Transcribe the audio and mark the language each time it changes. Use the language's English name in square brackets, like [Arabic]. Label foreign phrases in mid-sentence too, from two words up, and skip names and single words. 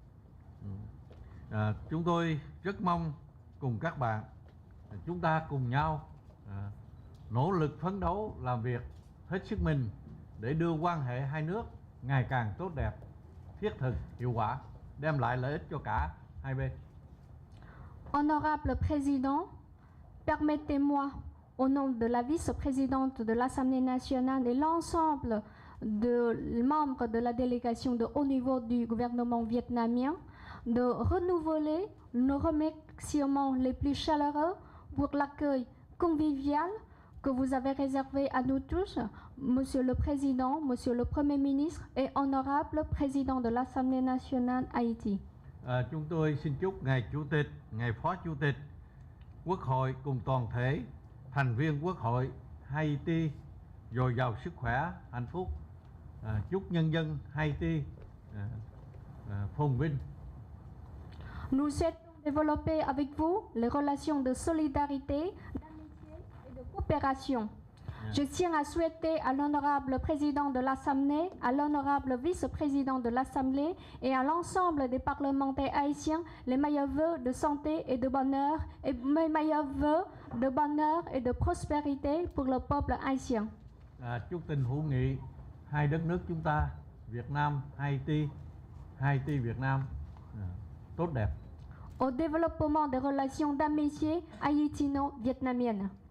[Vietnamese] Chúng tôi rất mong cùng các bạn chúng ta cùng nhau nỗ lực phấn đấu làm việc hết sức mình để đưa quan hệ hai nước ngày càng tốt đẹp, thiết thực, hiệu quả, đem lại lợi ích cho cả hai bên. [French] Honorable Président, permettez-moi, au nom de la vice-présidente de l'Assemblée nationale et l'ensemble de membres de la délégation de haut niveau du gouvernement vietnamien, de renouveler nos remerciements les plus chaleureux pour l'accueil convivial que vous avez réservé à nous tous, Monsieur le Président, Monsieur le Premier ministre et honorable Président de l'Assemblée nationale Haïti. [Vietnamese] Chúng tôi xin chúc Ngài Chủ tịch, Ngài Phó Chủ tịch Quốc hội cùng toàn thể thành viên Quốc hội Haiti dồi dào sức khỏe, hạnh phúc. Chúc nhân dân Haiti phồn vinh. [French] Nous souhaitons développer avec vous les relations de solidarité, d'amitié et de coopération. Je tiens à souhaiter à l'honorable président de l'Assemblée, à l'honorable vice-président de l'Assemblée et à l'ensemble des parlementaires haïtiens les meilleurs vœux de santé et de bonheur et mes meilleurs vœux de bonheur et de prospérité pour le peuple haïtien. [Vietnamese] Chúc tình hữu nghị hai đất nước chúng ta, Việt Nam, Haiti, Haiti, Việt Nam tốt đẹp. [French] Au développement des relations d'amitié haïtino-vietnamiennes.